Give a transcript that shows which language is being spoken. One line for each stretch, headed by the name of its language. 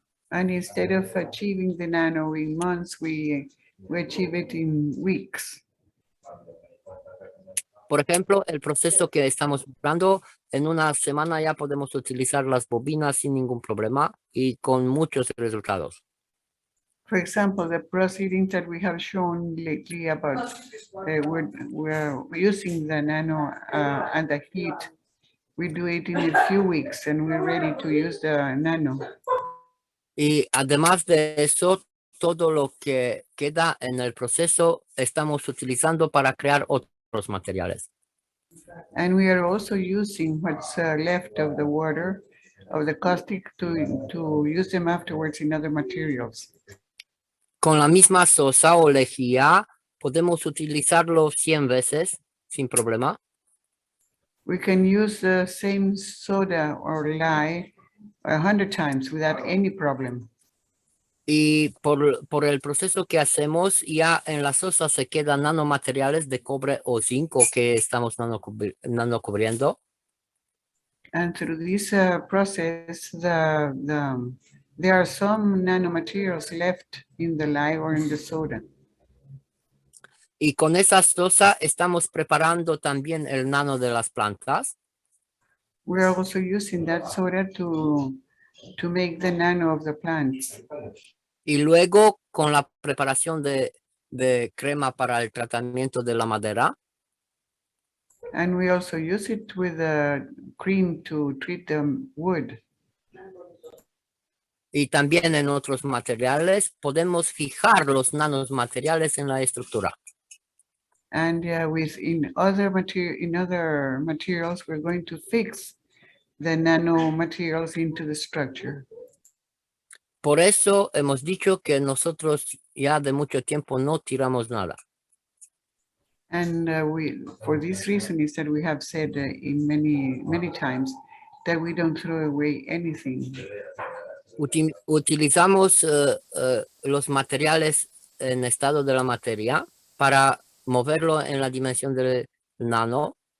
English: And instead of achieving the nano in months, we achieve it in weeks.
Spanish: Por ejemplo, el proceso que estamos buscando, en una semana ya podemos utilizar las bobinas sin ningún problema y con muchos resultados.
English: For example, the proceedings that we have shown lately about we're using the nano and the heat. We do it in a few weeks and we're ready to use the nano.
Spanish: Y además de eso, todo lo que queda en el proceso estamos utilizando para crear otros materiales.
English: And we are also using what's left of the water, of the caustic, to use them afterwards in other materials.
Spanish: Con la misma sosa o lejía podemos utilizarlo 100 veces sin problema.
English: We can use the same soda or lye 100 times without any problem.
Spanish: Y por el proceso que hacemos, ya en la sosa se quedan nanomateriales de cobre o zinc que estamos nanocubriendo.
English: And through this process, there are some nanomaterials left in the lye or in the soda.
Spanish: Y con esa sosa estamos preparando también el nano de las plantas.
English: We're also using that soda to make the nano of the plants.
Spanish: Y luego con la preparación de crema para el tratamiento de la madera.
English: And we also use it with the cream to treat the wood.
Spanish: Y también en otros materiales podemos fijar los nanomateriales en la estructura.
English: And in other materials, we're going to fix the nanomaterials into the structure.
Spanish: Por eso hemos dicho que nosotros ya de mucho tiempo no tiramos nada.
English: And for this reason is that we have said in many times that we don't throw away anything.
Spanish: Utilizamos los materiales en estado de la materia para moverlo en la dimensión del nano.